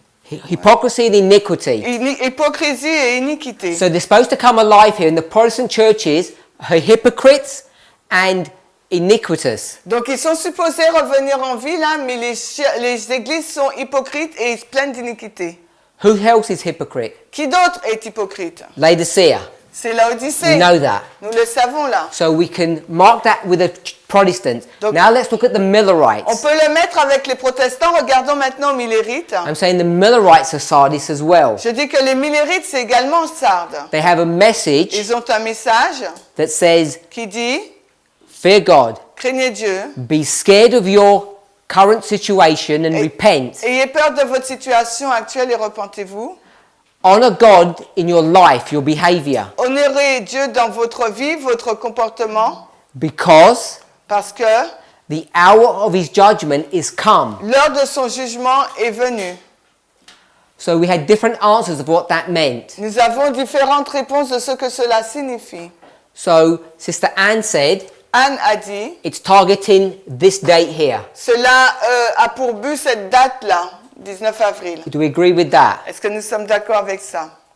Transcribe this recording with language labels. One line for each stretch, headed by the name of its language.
English: Hypocrisy and iniquity.
French: Hypocrisie et iniquité.
English: So they're supposed to come alive here in the Protestant churches are hypocrites and iniquitous.
French: Donc ils sont supposés revenir en vie là, mais les églises sont hypocrites et pleines d'iniquité.
English: Who else is hypocrite?
French: Qui d'autre est hypocrite?
English: Laodicea.
French: C'est Laodicée.
English: We know that.
French: Nous le savons là.
English: So we can mark that with the Protestants.
French: Donc,
English: now let's look at the
French: On
English: Millerites.
French: peut le mettre avec les protestants. Regardons maintenant aux Millérites.
English: I'm saying the Millerites are Sardis as well.
French: Je dis que les Millérites, c'est également Sardes.
English: They have a message
French: Ils ont un message
English: that says,
French: qui dit
English: fear God,
French: craignez Dieu,
English: be scared of your current situation and repent.
French: ayez peur de votre situation actuelle et repentez-vous.
English: Honor God in your life, your behavior.
French: Honorez Dieu dans votre vie, votre comportement,
English: Because
French: parce que
English: the hour of his judgment is come.
French: l'heure de son jugement est venue.
English: So we had different answers of what that meant.
French: Nous avons différentes réponses de ce que cela signifie.
English: So Sister Anne said,
French: Anne a dit,
English: it's targeting this date here.
French: cela a pour but cette date-là, 19 avril.
English: Do we agree with that?
French: Est-ce que nous sommes d'accord avec ça?